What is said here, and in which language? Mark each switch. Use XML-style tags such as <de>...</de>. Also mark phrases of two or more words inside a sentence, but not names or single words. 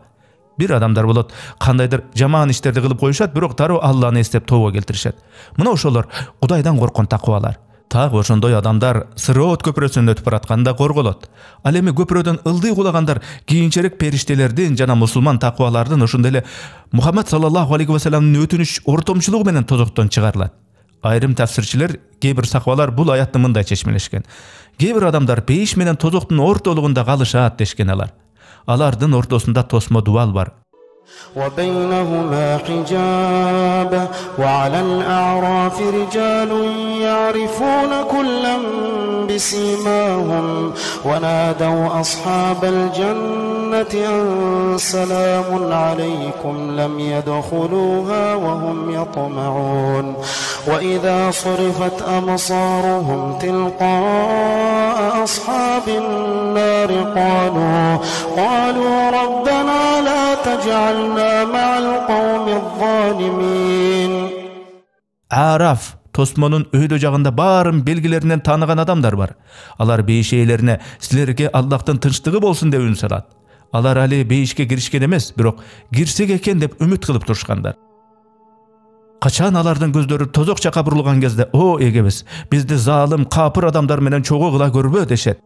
<ky>Бир адамдар болот, кандайдыр жаман иштерди кылып коюшат, бирок дароо Алланы эстеп тобо келтиришет. Мына ошолор Кудайдан корккон такыбалар. Тагы ошондой адамдар Сырот көпүрөсүнөн өтүп баратканда корголот. Ал эми көпүрөдөн ылдый кулагандар кийинчерээк периштелердин жана мусулман такыбалардын ошондой эле Мухаммад</ky> <ar>صلى الله عليه وسلم</ar> <ky>өтүнүч ортомчулугу менен тозоктон чыгарылат. Айрым тафсирчилер, кээ бир сахабалар бул аятты мындай чечмелешкен. Кээ бир адамдар пейиш менен тозоктун ортолугунда калышат дешкен алар. Алардын ортосунда тосмо дуал бар.</ky> <ar>وبينهما حجاب وعلى الأعراف رجال يعرفون كلا بسيماهم ونادوا أصحاب الجنة أن سلام عليكم لم يدخلوها وهم يطمعون وإذا صرفت أبصارهم تلقاء أصحاب النار قالوا ربنا لا تجعلنا مع القوم الظالمين.</ar> <ky>Арaf тосмонун өйдө жагында баарын белгилеринен тааныган адамдар бар. Алар бейиш ээлерине силерге Аллахтын тынчтыгы болсун деп үн салат. Алар али бейишке киришкен эмес, бирок кирсек экен деп үмүт кылып турушкандар. Качан алардын көздөрү тозок жака бурулган кезде, о эгебиз, бизди залым, капыр адамдар менен чогуу кыла көрбө дешет.</ky>